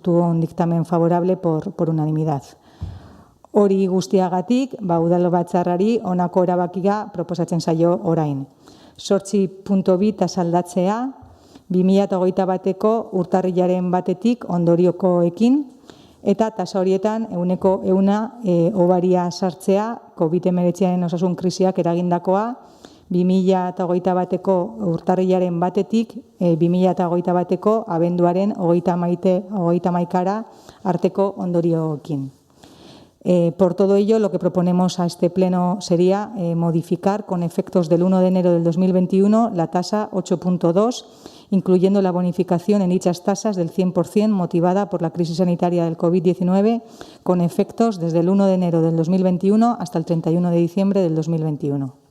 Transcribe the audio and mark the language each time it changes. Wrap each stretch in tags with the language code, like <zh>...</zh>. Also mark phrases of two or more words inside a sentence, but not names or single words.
<es>tuvo un dictamen favorable por unanimidad.</es> <eu>Hori guztiagatik, udal batzarrari honako erabakia proposatzen zaio orain. 8.2 tasa aldatzea, 2021ko urtarrilaren batetik ondoriokoekin, eta tasa horietan 100% obaria sartzea COVID-19 osasun krisiak eragindakoa 2021ko urtarrilaren batetik 2021ko abenduaren 31 arteko ondorioekin.</eu> <es>Por todo ello, lo que proponemos a este pleno sería modificar con efectos del 1 de enero del 2021 la tasa 8.2, incluyendo la bonificación en dichas tasas del 100% motivada por la crisis sanitaria del COVID-19, con efectos desde el 1 de enero del 2021 hasta el 31 de diciembre del 2021.</es>